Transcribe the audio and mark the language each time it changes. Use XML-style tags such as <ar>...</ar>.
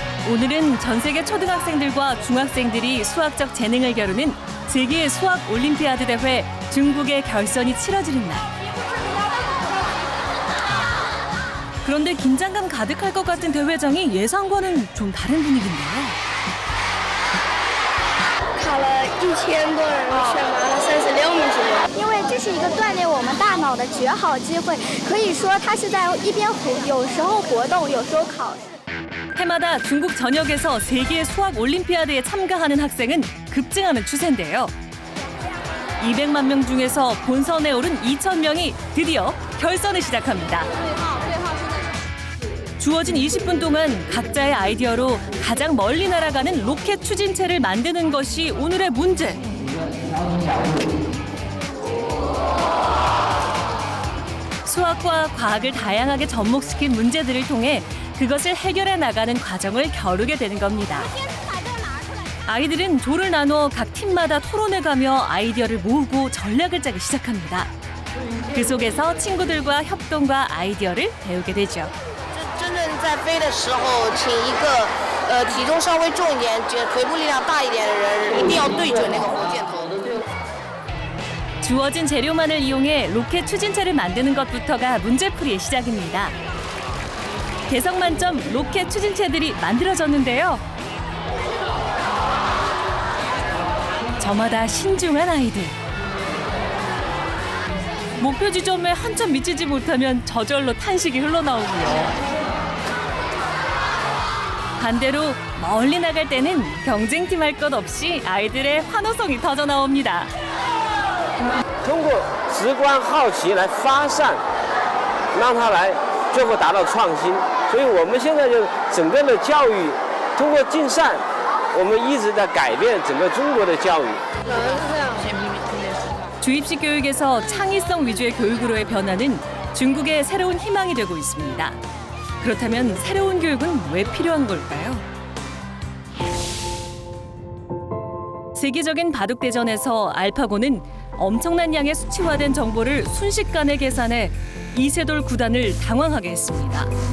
<ko>오늘은 전 세계 초등학생들과 중학생들이 수학적 재능을 겨루는 세계 수학 올림피아드 대회 중국의 결선이 치러지는 날. 그런데 긴장감 가득할 것 같은 대회장이 예상과는 좀 다른 분위기인데요.</ko> <zh>考了1000多人，选拔了36名学员。因为这是一个锻炼我们大脑的绝好机会，可以说它是在一边有时候活动，有时候考试。</zh> <ko>해마다 중국 전역에서 세계 수학 올림피아드에 참가하는 학생은 급증하는 추세인데요. 200만 명 중에서 본선에 오른 2,000명이 드디어 결선을 시작합니다. 주어진 20분 동안 각자의 아이디어로 가장 멀리 날아가는 로켓 추진체를 만드는 것이 오늘의 문제. 수학과 과학을 다양하게 접목시킨 문제들을 통해 그것을 해결해 나가는 과정을 겨루게 되는 겁니다. 아이들은 조를 나누어 각 팀마다 토론해가며 아이디어를 모으고 전략을 짜기 시작합니다. 그 속에서 친구들과 협동과 아이디어를 배우게 되죠.</ko> <zh>真正在飞的时候，请一个体重稍微重一点、腿部力量大一点的人，一定要对准那个火箭头。</zh> <ko>주어진 재료만을 이용해 로켓 추진체를 만드는 것부터가 문제풀이의 시작입니다. 개성 만점 로켓 추진체들이 만들어졌는데요. 저마다 신중한 아이들. 목표 지점에 한참 미치지 못하면 저절로 탄식이 흘러나오고요. 반대로 멀리 나갈 때는 경쟁팀 할 것 없이 아이들의 환호성이 터져 나옵니다.</ko> <zh>通过直观好奇来发散，让他来最后达到创新。所以我们现在就整个的教育通过竞赛，我们一直在改变整个中国的教育。</zh> <ko>주입식 교육에서 창의성 위주의 교육으로의 변화는 중국의 새로운 희망이 되고 있습니다. 그렇다면 새로운 교육은 왜 필요한 걸까요? 세계적인 바둑대전에서 알파고는 엄청난 양의 수치화된 정보를 순식간에 계산해 이세돌 구단을 당황하게 했습니다.</ko>